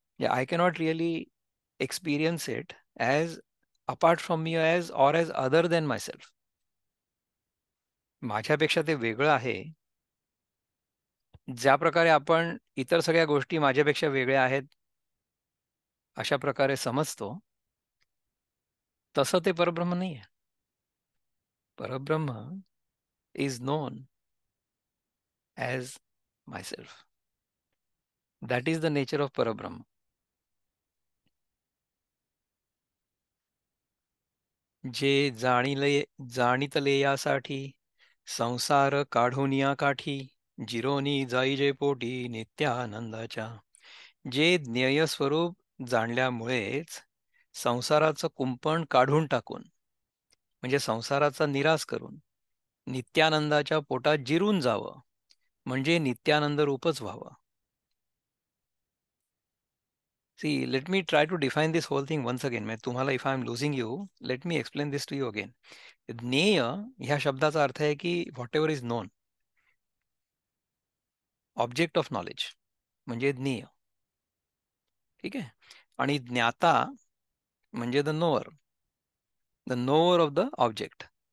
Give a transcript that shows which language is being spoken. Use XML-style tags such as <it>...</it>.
<en>I cannot really experience it as apart from me, as or as other than myself.</en> <mr>माझ्यापेक्षा ते वेगळं आहे. ज्या प्रकारे आपण इतर सगळ्या गोष्टी माझ्यापेक्षा वेगळ्या आहेत, अशा प्रकारे समजतो, तसं ते परब्रह्म नाही आहे.</mr> <en>Parabrahma is known as myself. That is the nature of Parabrahma.</en> <mr>जे जाणितले यासाठी संसार काढूनिया काठी जिरोनी जाई जे पोटी नित्यानंदाच्या. जे ज्ञेय स्वरूप जाणल्यामुळेच संसाराचं कुंपण काढून टाकून म्हणजे संसाराचा निराश करून नित्यानंदाच्या पोटात जिरून जावं म्हणजे नित्यानंद रूपच व्हावं.</mr> <en>See, let me try to define this whole thing once again.</en> <mr>म्हणजे तुम्हाला</mr> <en>if I am losing you, let me explain this to you again.</en> <mr>ज्ञेय ह्या शब्दाचा अर्थ आहे की</mr> <en>whatever is known, object of knowledge</en> <mr>म्हणजे ज्ञेय. ठीक आहे. आणि ज्ञाता म्हणजे</mr> <en>The knower of the object.</en>